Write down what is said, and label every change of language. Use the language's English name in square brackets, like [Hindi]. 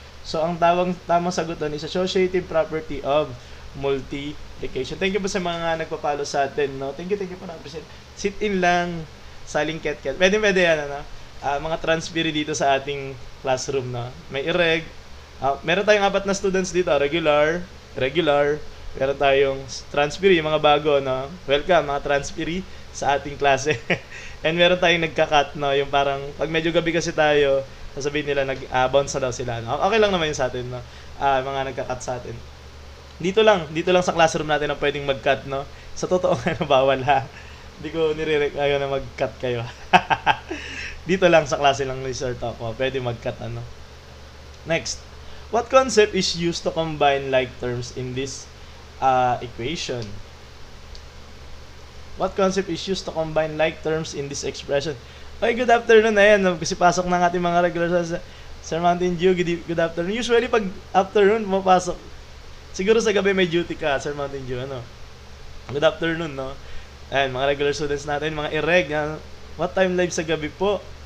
[English] So, ang tamang sagot doon is associative property of multiplication. [Filipino] Thank you po sa mga nagpapalo sa atin, no? Thank you po na present. Sit in lang, saling ket. Pwede yan, ano? Mga transfer dito sa ating classroom, no? May irreg. Meron tayong 4 na students dito, regular. Meron tayong transfer, yung mga bago, no? Welcome, mga transfer sa ating klase. And meron tayong nagka-cut, no? Yung parang, pag medyo gabi kasi tayo, sasabihin nila, bounce na daw sila, no? Okay lang naman yun sa atin, no? Mga nagka-cut sa atin. Dito lang sa classroom natin na pwedeng mag-cut, no? Sa totoo nga, bawal, ha? Hindi ko nire-ayaw na mag-cut kayo. Dito lang sa klase lang resort ako, pwede mag-cut, ano? Next. [English] What concept is used to combine like terms in this equation? What concept is used to combine like terms in this expression? Okay, good afternoon na yan. [Filipino] Kasi pasok na ng ating mga regular sa Sir Mountain Dew. Good afternoon. Usually, pag afternoon, pumapasok. Siguro sa gabi may duty ka, Sir Mountain Dew. Ano? Good afternoon, no? Ayan, mga regular students natin, mga ireg. What time live sa gabi po?